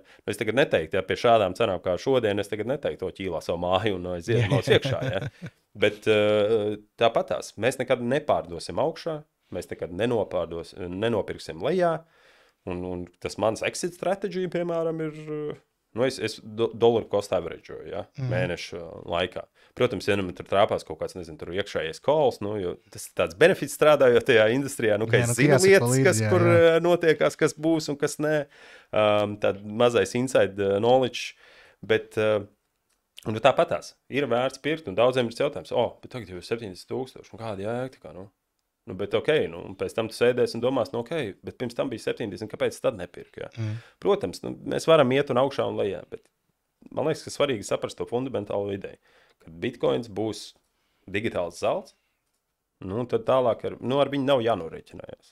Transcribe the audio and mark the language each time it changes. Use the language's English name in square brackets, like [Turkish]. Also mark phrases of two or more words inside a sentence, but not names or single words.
[Latvian] Es tagad neteiktu, ja pie šādām cenām kā šodien, es tagad neteiktu to ķīlā savu māju un aiziet maus iekšā, ja. Bet tāpatās, mēs nekad nepārdosim augšā, mēs nekad nenopirksim lejā, un tas mans exit strateģija, piemēram, ir, es [English] dollar cost average, [Latvian] ja, mēnešu laikā. Protams, ja man tur trāpās kaut kāds, nezinu, tur iekšējais calls, jo tas ir tāds benefits strādājot tajā industrijā, ka es zinu lietas, kur notiekās, kas būs un kas nē, tād mazais [English] inside knowledge, [Latvian] bet un tāpatās ir vērts pirkt, un daudziem ir jautājums, bet tagad jau ir 70,000, un kāda jēga tā kā, bet un pēc tam tu sēdēs un domās, bet pirms tam bija 70, kāpēc tad nepirku, ja? Protams, mēs varam iet un augšā un lejā, bet man liekas, ka svarīgi saprast to fundamentālo ideju, ka Bitcoins būs digitāls zelts, tad tālāk ar viņu nav jānorēķinājās.